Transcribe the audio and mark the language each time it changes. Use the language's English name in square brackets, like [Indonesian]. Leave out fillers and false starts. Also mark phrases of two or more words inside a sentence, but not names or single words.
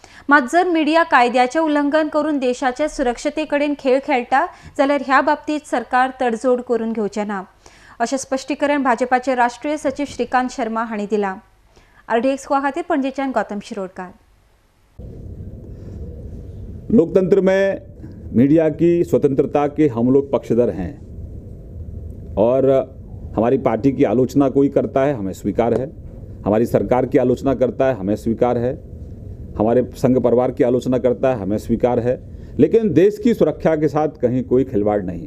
[Konkani] मात जर मिडिया कायद्याचे उल्लंघन करून देशाच्या सुरक्षतेकडेन खेळ खेळटा जाल्यार ह्या बाबतीत सरकार तडजोड करून घेवचे ना अशें स्पश्टीकरण भाजपाचे राष्ट्रीय सचिव श्रीकांत शर्मा हांणी दिलां। RDX खातीर पणजेच्यान गौतम शिरोडकार। [Hindi] लोकतंत्र में मीडिया की स्वतंत्रता के हम लोग पक्षधर हैं और हमारी पार्टी की आलोचना कोई करता है हमें स्वीकार है, हमारी सरकार की आलोचना करता है हमें स्वीकार है, हमारे संघ परिवार की आलोचना करता है हमें स्वीकार है, लेकिन देश की सुरक्षा के साथ कहीं कोई खिलवाड़ नहीं।